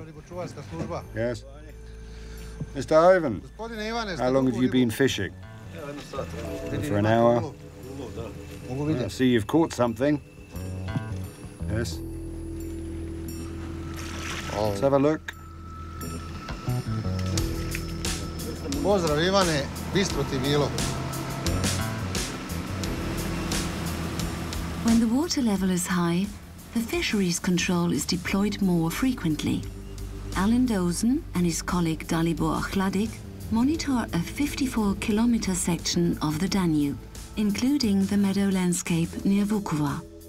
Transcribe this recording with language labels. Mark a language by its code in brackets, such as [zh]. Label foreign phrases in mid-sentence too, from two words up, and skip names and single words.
[en] Yes. Mr. Ivan, how long have you been fishing? For an hour. I see you've caught something. Yes. Let's have a look. [hr] Pozdrav Ivane, bistro ti bilo. [en] When the water level is high, the fisheries control is deployed more frequently. Alan Dozen and his colleague Dalibor Hladik monitor a 54-kilometer section of the Danube, including the meadow landscape near Vukovar.